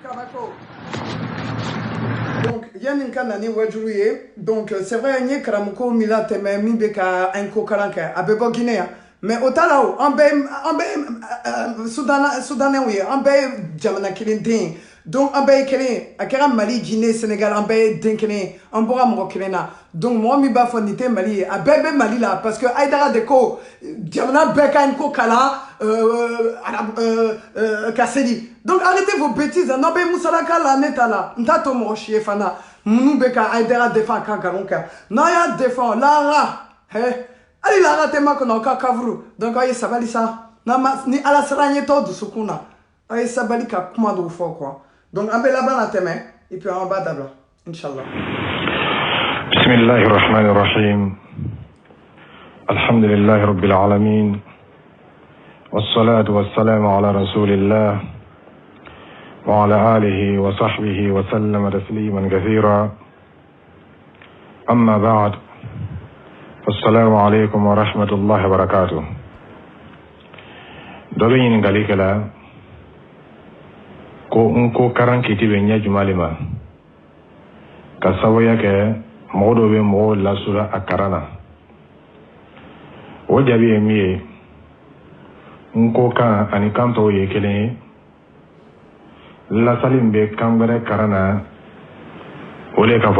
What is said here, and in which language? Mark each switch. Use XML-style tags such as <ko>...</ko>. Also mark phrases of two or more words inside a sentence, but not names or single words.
<bm>donc yanni ka na ni wajuru ye</bm> <fr>donc c'est vrai</fr> <bm>n ye karamɔgɔ min latɛmɛ min bɛ ka an ko kalan kɛ a bɛ bɔ Guinée yan mais o t'a la o an bɛɛ sudanɛw ye an bɛɛ ye jamana kelen den ye donc an bɛɛ ye kelen ye a kɛra Mali Guinée Sénégal an bɛɛ ye den kelen ye an bɔra mɔgɔ kelen na donc mɔgɔ min b'a fɔ nin tɛ Mali ye a bɛɛ bɛ Mali la</bm> <fr>parce que</fr> <bm>Aïdara de ko jamana bɛɛ ka ɲi ko kalan ka seli</bm> <fr>donc arrêtez vos bêtises</fr> <bm>n'aw bɛ musalaka la ne ta la n t'a to mɔgɔ si ye fana minnu bɛ ka Aïdara défend a ka nkalon kan n'a y'a défend lara hali lara tɛ ma kɔnɔ aw ka kafuru donc aw ye sabali sa ni ala sera an ye tɔw dusukun na aw ye sabali ka kuma dɔw fɔ</bm> <fr>quoi donc</fr> <bm>an bɛ laban na tɛmɛ</bm> <fr>et puis</fr> <bm>an b'a dabila inchallah.</bm> <ar>بسم الله الرحمن الرحيم الحمد لله رب العالمين والصلاة والسلام على رسول الله وعلى آله وصحبه وسلم تسليما كثيرا أما بعد السلام عليكم ورحمة الله وبركاته.</ar> <man>dɔbɛ ɲininkali kɛla ko n ko karan kiti bɛ ɲɛ jumali ma ka sababuya kɛ mɔgɔ dɔ bɛ mɔgɔw lasula a karan na o jaabi ye min ye n ko kan ani kan tɔw ye kelen ye lasali min bɛ kan wɛrɛ karan na o le k'a</man>